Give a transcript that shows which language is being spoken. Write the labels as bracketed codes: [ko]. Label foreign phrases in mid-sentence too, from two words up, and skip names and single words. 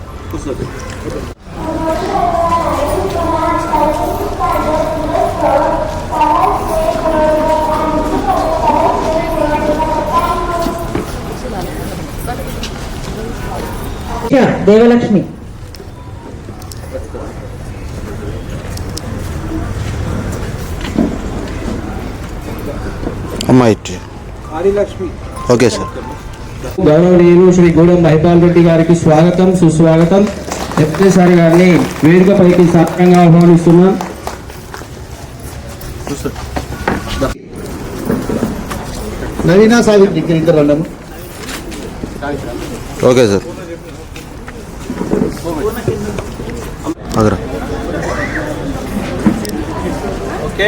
[en] देवलक्ष्मी आदिलक्ष्मी OK sir [te] గౌరవనీయులు శ్రీ గూడెం మహిపాల్ రెడ్డి గారికి స్వాగతం, సుస్వాగతం. ఎప్పటిసారి గారిని వేదికపైకి సాధారణంగా ఆహ్వానిస్తున్నాం. [hi] नवीना सावित्री इधर रंडम [en] OK sir अगर ओके